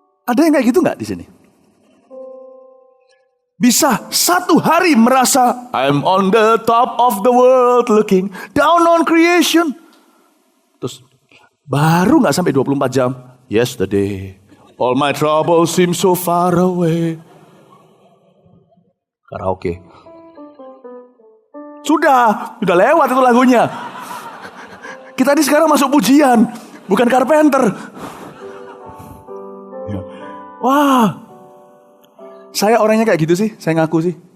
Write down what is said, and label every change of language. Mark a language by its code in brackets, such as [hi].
[id] Ada yang kayak gitu nggak di sini? Bisa satu hari merasa [en] I'm on the top of the world looking down on creation. [id] Terus baru nggak sampai 24 jam. [en] Yesterday all my troubles seem so far away. [id] Karaoke. Sudah lewat itu lagunya. Kita ini sekarang masuk pujian, bukan Carpenter. Wah, saya orangnya kayak gitu sih, saya ngaku sih.